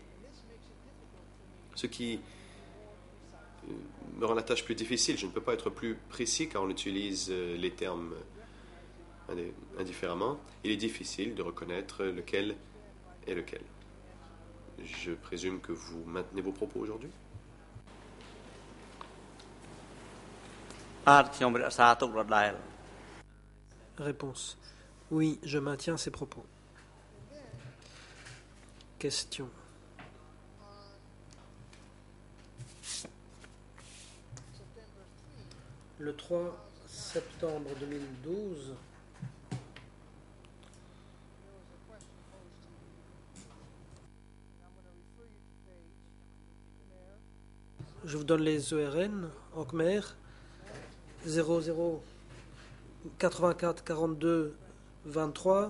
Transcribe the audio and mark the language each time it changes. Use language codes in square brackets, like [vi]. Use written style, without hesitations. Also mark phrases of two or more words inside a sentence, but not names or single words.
[fr] Ce qui me rend la tâche plus difficile. Je ne peux pas être plus précis car on utilise les termes indifféremment. Il est difficile de reconnaître lequel est lequel. Je présume que vous maintenez vos propos aujourd'hui? [km] បាទខ្ញុំរក្សាទុកដដែល [fr] Réponse. Oui, je maintiens ces propos. Question. Le 3 septembre 2012, je vous donne les ERN en Khmer 00 84 42 23.